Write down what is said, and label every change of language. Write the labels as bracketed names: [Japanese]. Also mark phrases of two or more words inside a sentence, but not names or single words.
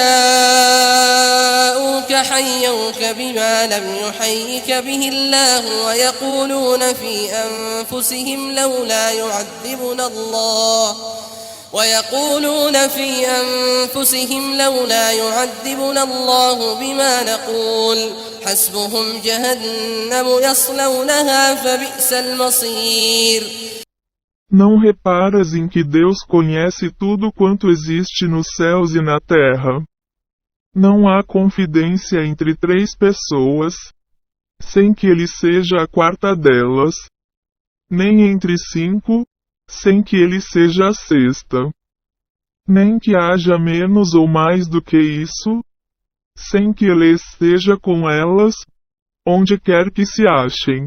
[Arabic] جاءوك حيوك بما لم يحيك به الله ويقولون في أنفسهم لولا يعذبنا الله بما نقول حسبهم جهنم يصلونها فبئس المصير. [Portuguese] Não reparas em que Deus conhece tudo quanto existe nos céus e na terra? Não há confidência entre três pessoas, sem que ele seja a quarta delas, nem entre cinco, sem que ele seja a sexta, nem que haja menos ou mais do que isso, sem que ele esteja com elas, onde quer que se achem.